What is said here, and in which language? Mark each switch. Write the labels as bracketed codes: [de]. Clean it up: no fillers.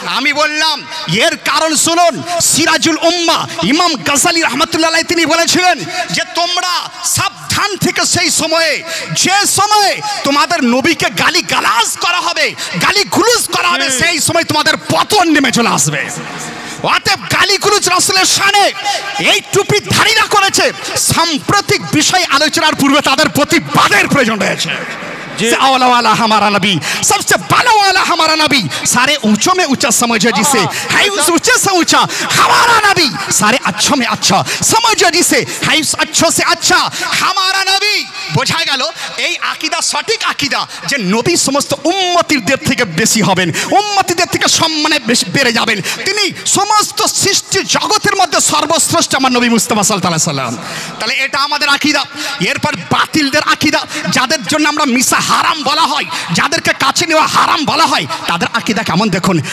[bn] আমি বললাম এর কারণ শুনুন। সিরাজুল উম্মা ইমাম গাজালি রহমতুল্লাহ আলাইহি তিনি বলেছিলেন যে তোমরা সাবধান থেকে সেই সময়ে যে সময়ে তোমাদের নবীকে গালি গালাজ করা হবে, গালি গুলুজ করা হবে, সেই সময় তোমাদের পতন নেমে চলে আসবে। অতএব গালিগুলোজ রাসূলের শানে এই টুপিধারীরা করেছে, সাম্প্রতিক বিষয় আলোচনার পূর্বে তাদের প্রতিবাদের প্রয়োজন রয়েছে। [hi] आला वाला हमारा नबी सबसे बाला वाला हमारा नबी, सारे ऊंचों में ऊंचा समझो जिसे है उस ऊंचे से ऊंचा हमारा नबी, सारे अच्छों में अच्छा समझो जिसे है उस अच्छों से अच्छा हमारा नबी। [bn] বোঝা গেল এই আকীদা সঠিক আকীদা যে নবী সমস্ত উম্মতিদের থেকে বেশি হবেন, উম্মতিদের থেকে সম্মানে বেশি বেড়ে যাবেন, তিনি সমস্ত সৃষ্টি জগতের মধ্যে সর্বশ্রেষ্ঠ আমার নবী মুস্তাফা সাল্লাল্লাহু আলাইহি সাল্লাম। তাহলে এটা আমাদের আকীদা। এরপর বাতিলদের আকীদা, যাদের জন্য আমরা মিশা হারাম বলা হয়, যাদেরকে কাছে নেওয়া হারাম বলা হয়, তাদের আকীদা কেমন দেখুন।